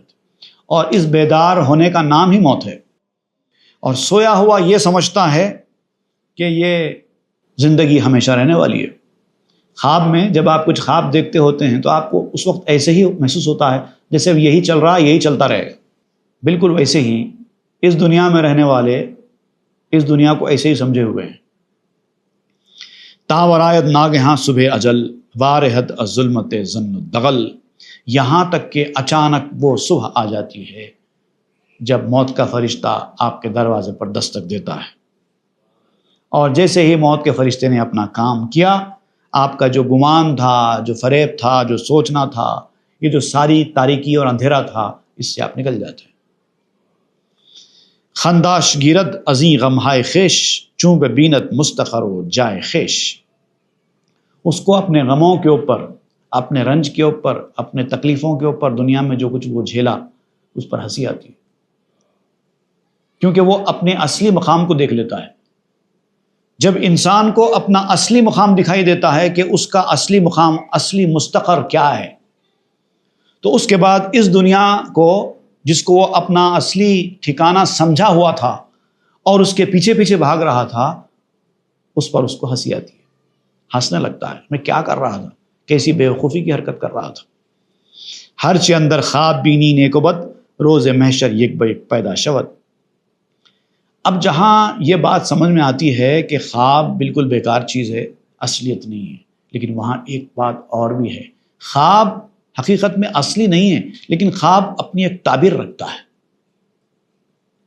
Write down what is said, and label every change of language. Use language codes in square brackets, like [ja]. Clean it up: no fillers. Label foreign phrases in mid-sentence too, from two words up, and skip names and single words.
[ur] اور اس بیدار ہونے کا نام ہی موت ہے. اور سویا ہوا یہ سمجھتا ہے کہ یہ زندگی ہمیشہ رہنے والی ہے. خواب میں جب آپ کچھ خواب دیکھتے ہوتے ہیں تو آپ کو اس وقت ایسے ہی محسوس ہوتا ہے جیسے یہی چل رہا ہے، یہی چلتا رہے گا. بالکل ویسے ہی اس دنیا میں رہنے والے اس دنیا کو ایسے ہی سمجھے ہوئے ہیں. [fa] تا ورایت ناگہاں صبح اجل، وارحت الظلمت ظن الدغل. [ur] یہاں تک کہ اچانک وہ صبح آ جاتی ہے جب موت کا فرشتہ آپ کے دروازے پر دستک دیتا ہے. اور جیسے ہی موت کے فرشتے نے اپنا کام کیا، آپ کا جو گمان تھا، جو فریب تھا، جو سوچنا تھا، یہ جو ساری تاریکی اور اندھیرا تھا، اس سے آپ نکل جاتے ہیں. [fa] خنداش گیرد ازیں غمہائے خیش، چوں بے بینت مستقر و جائے خیش. [ur] اس کو اپنے غموں کے اوپر، اپنے رنج کے اوپر، اپنے تکلیفوں کے اوپر، دنیا میں جو کچھ وہ جھیلا، اس پر ہنسی آتی ہے کیونکہ وہ اپنے اصلی مقام کو دیکھ لیتا ہے. جب انسان کو اپنا اصلی مقام دکھائی دیتا ہے کہ اس کا اصلی مقام، اصلی مستقر کیا ہے، تو اس کے بعد اس دنیا کو، جس کو وہ اپنا اصلی ٹھکانہ سمجھا ہوا تھا اور اس کے پیچھے پیچھے بھاگ رہا تھا، اس پر اس کو ہنسی آتی ہے، ہنسنے لگتا ہے. میں کیا کر رہا تھا، کیسی بیوقوفی کی حرکت کر رہا تھا. [fa] ہر چے اندر خواب بینی نیک و بد، روز محشر یک بہ یک پیدا شود. [ur] اب جہاں یہ بات سمجھ میں آتی ہے کہ خواب بالکل بیکار چیز ہے، اصلیت نہیں ہے، لیکن وہاں ایک بات اور بھی ہے. خواب حقیقت میں اصلی نہیں ہے، لیکن خواب اپنی ایک تعبیر رکھتا ہے.